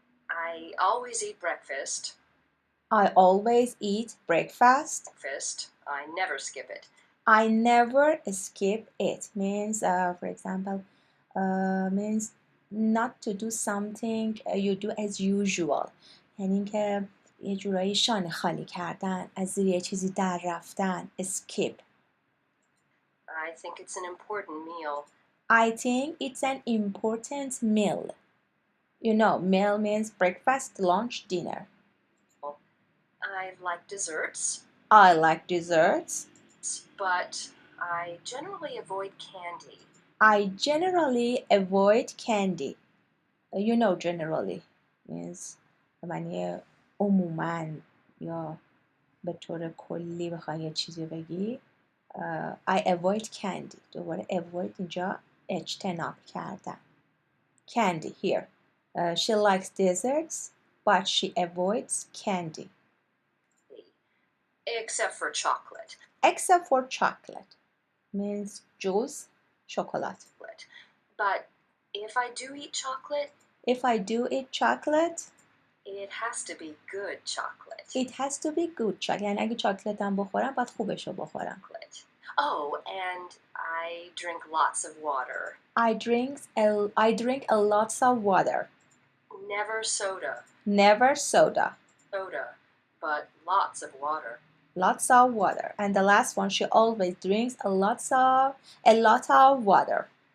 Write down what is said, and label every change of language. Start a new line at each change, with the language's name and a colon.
English: I always eat breakfast. I always eat breakfast. I never skip it. I never skip it. Means, for example, means not to do something you do as usual.
Persian: یعنی که یه جورایی شانه خالی کردن، از زیر یه چیزی در رفتن.
English: Skip. I think it's an important meal. I think it's an important meal. You know, meal means breakfast, lunch, dinner. I like desserts. I like desserts. But I generally avoid candy. I generally avoid candy. You know, generally means
Persian: معنی عموماً یا به طور کلی بخوای یه چیزی بگی.
English: I avoid candy.
Persian: دوباره avoid اینجا اجتناب کردن.
English: Candy here. She likes desserts, but she avoids candy. Except for chocolate. Except for chocolate. Means juice, chocolate. But if I do eat chocolate, it has to be good chocolate. It has to be good chocolate.
Persian: یعنی اگه چاکلت هم بخورم باید خوبشو بخورم.
English: Oh, and I drink lots of water. I drink a lots of water. Never soda. Never soda. Soda, but lots of water. Lots of water. And the last one, she always drinks a lot of water.